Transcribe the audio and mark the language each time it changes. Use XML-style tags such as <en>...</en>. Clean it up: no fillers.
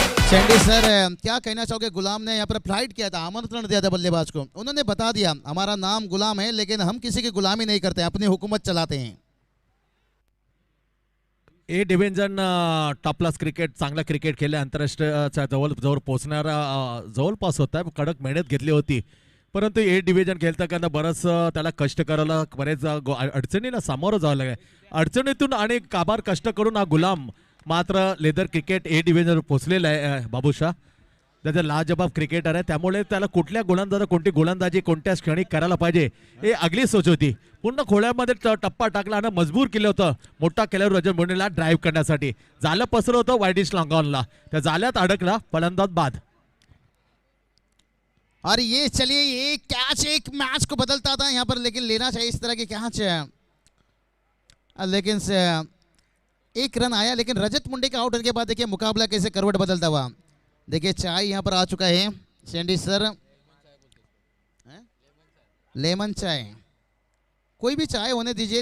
<hi>Chandi sir, क्या कहना चाहोगे? गुलाम ने यहाँ पर फ्लाइट किया था, आमंत्रण दिया था बल्लेबाज को। उन्होंने बता दिया हमारा नाम गुलाम है, लेकिन हम किसी की गुलामी नहीं करते, अपनी हुकूमत चलाते हैं।</hi> <en>A division top class cricket,</en> <mr>चांगला क्रिकेट खेळले, आंतरराष्ट्रीयच्या जवळ पोहोचणारा जवळपास होता. कडक मेहनत घेतली होती, परंतु ए डिव्हिजन खेळताना बरंच त्याला कष्ट करायला, बरेच अडचणीला सामोरं जावं लागेल. अडचणीतून आणि काबार कष्ट करून हा गुलाम मात्र लेदर क्रिकेट ए डिव्हिजन पोहोचलेला आहे. बाबूशाह त्याचा लाजबाब क्रिकेटर आहे, त्यामुळे त्याला कुठल्या गोलंदाज, कोणती गोलंदाजी कोणत्या क्षणी करायला पाहिजे हे अगली सोच होती. पूर्ण खोळ्यामध्ये टप्पा टाकला आणि मजबूर केलं होतं मोठा केल्यावर रजत मुंडेला ड्राईव्ह करण्यासाठी. जालं पसरलं होतं वाईडिश लॉंगॉनला, त्या जाल्यात अडकला, फलंदाज बाद.</mr> <hi>और ये चलिए, ये कैच एक मैच को बदलता था यहाँ पर, लेकिन लेना चाहिए इस तरह के कैच है। लेकिन एक रन आया, लेकिन रजत मुंडे का आउट होने के बाद देखिए मुकाबला कैसे करवट बदलता हुआ। देखिए चाय यहाँ पर आ चुका है सैंडी सर, लेमन चाय, कोई भी चाय होने दीजिए।</hi>